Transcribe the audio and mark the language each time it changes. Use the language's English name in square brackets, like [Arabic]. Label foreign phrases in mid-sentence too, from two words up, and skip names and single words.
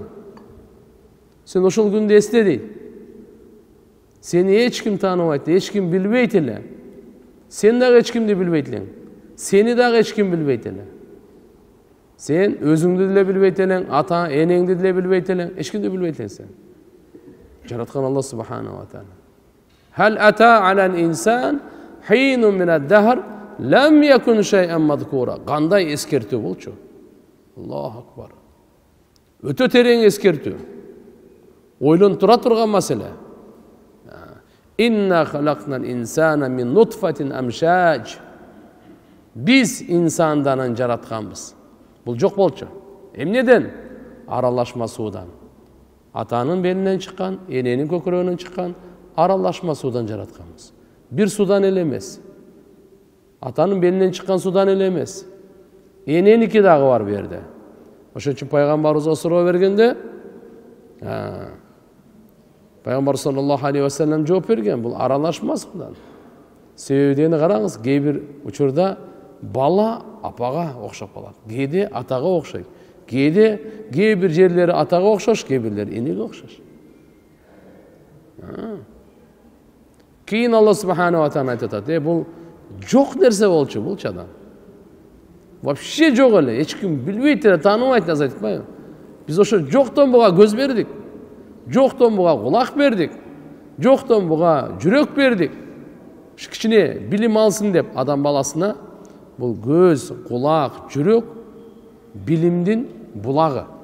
[Kyrgyz] Сен ошол күндү эсте дейт. Сени эч ким тааныбайт, эч ким билбейт эле. Сен дагы эч кимди билбейт элең. Сени дагы эч ким билбейт эле. Сен өзүңдү деле билбейт элең, ата, энеңди деле билбейт элең, эч кимди билбейт элең сен. Жараткан Алла [Arabic] سبحانه وتعالى. هل أتى على الإنسان حين من الدهر لم يكن شيئا مذكورا. [Kyrgyz] Кандай эскертүү болчу? [Arabic] الله أكبر. [Kyrgyz] Өтө терең эскертүү. Ойлонуп тура турган маселе. [Arabic] إنا خلقنا الإنسان من نطفة أمشاج. [Kyrgyz] Biz insandan жаратканбыз. Бул жок болчу. Эмнеден? Аралашма суудан. Атанын белинен чыккан, эненин көкүрөгүнөн чыккан аралашма суудан жаратканбыз. Бир суудан эле эмес. Атанын белинен чыккан суудан эле эмес. Эненики дагы бар бу жерде. Ошон үчүн пайгамбарыбызга суроо бергенде, Пайгамбар [Arabic] صلى الله عليه وسلم [Kyrgyz] жооп берген, бул аралашма суудан. Себебini караңыз, кээ бир учурда бала апага окшоп калат, кээде атага окшойт, Kээ bir жерleri атага окшош, кээ бирлери энеге окшош. Кийин Алла [Arabic] سبحانه وتعالى [Kyrgyz] айтып атат, бул жок нерсе болчу, бул адам. Вообще жок эле, эч ким билбейт эле, тааныбайт нерсе айтпайбы? Биз ошо жоктон буга көз бердик. Жоктон буга кулак бердик. Жоктон буга жүрөк бердик. Кичине билим алсын деп адам баласына бул көз, кулак, жүрөк билимдин булагы.